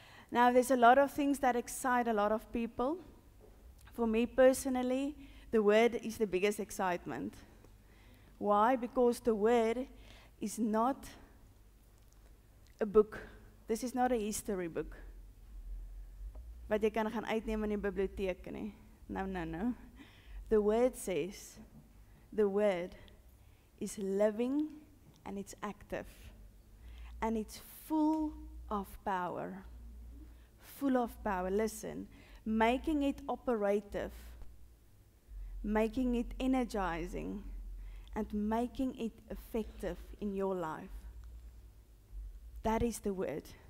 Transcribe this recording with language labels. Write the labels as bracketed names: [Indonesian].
[English] Now, there's a lot of things that excite a lot of people. For me personally, the word is the biggest excitement. Why? Because the word is not a book. This is not a history book. [Afrikaans] Wat jy kan gaan uitneem in die biblioteek nie. [English] No. The word says, the word is living and it's active. And it's full of power. Full of power. Listen, making it operative, making it energizing, and making it effective in your life. That is the word.